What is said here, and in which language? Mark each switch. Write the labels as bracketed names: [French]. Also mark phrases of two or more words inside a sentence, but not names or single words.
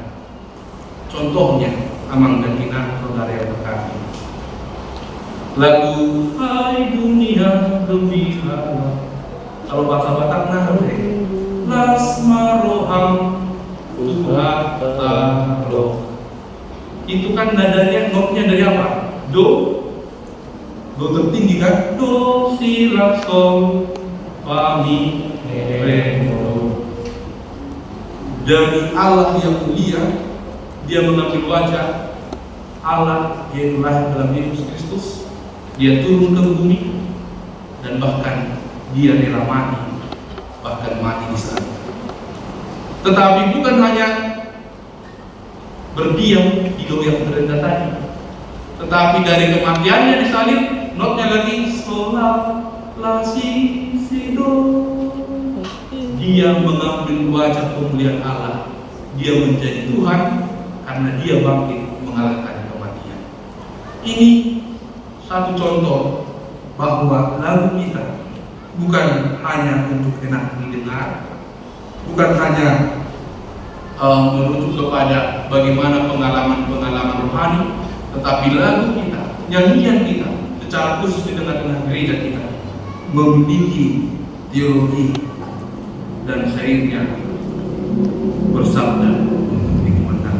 [Indonesian] Contohnya, Amang dan Ina, saudara yang terkasih, lagu Hai Dunia Gembira, kalau bahasa Batak nahre Lasmaroham Tuhatalo, itu kan nadanya, notnya dari apa? Do tertinggi kan? Do, si, la, sol, fa, mi, re, do. Dari Allah yang mulia, Dia mengambil wajah Allah yang lahir dalam Yesus Kristus. Dia turun ke bumi dan bahkan Dia rela mati, bahkan mati di sana. Tetapi bukan hanya berdiam di doa yang terendah tadi, tetapi dari kematiannya disalib, notnya lagi sol, la, si, do. Dia mengambil wajah kemuliaan Allah. Dia menjadi Tuhan karena Dia bangkit mengalahkan kematian. Ini satu contoh bahwa lagu kita bukan hanya untuk enak didengar, bukan hanya menuju kepada bagaimana pengalaman-pengalaman rohani, tetapi lagu kita, nyanyian kita, secara khusus di tengah-tengah gereja kita memiliki teologi dan syairnya bersabda untuk dikembangkan.